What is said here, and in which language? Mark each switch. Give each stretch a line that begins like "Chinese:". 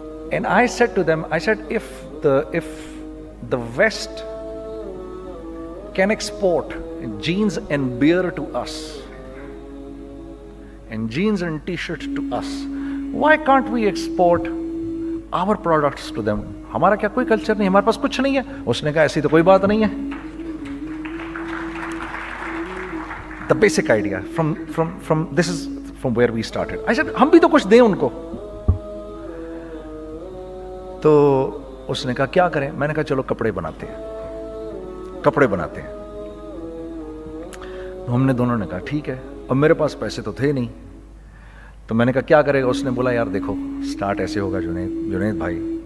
English: And I said to them, if the West can export jeans and beer to us, and jeans and t-shirts to us, why can't we export our products to them?
Urdu: ہمارا کیا کوئی culture نہیں, ہمارے پاس کچھ نہیں ہے. اس نے کہا ایسی تو کوئی بات نہیں ہے.
English: The basic idea this is from where we started. I said
Urdu: ہم بھی تو کچھ دیں ان کو. تو اس نے کہا کیا کریں. میں نے کہا چلو کپڑے بناتے ہیں. ہم نے دونوں نے کہا ٹھیک ہے. اور میرے پاس پیسے تو تھے نہیں, تو میں نے کہا کیا کرے گا. اس نے بولا یار دیکھو, سٹارٹ ایسے ہوگا جنید بھائی,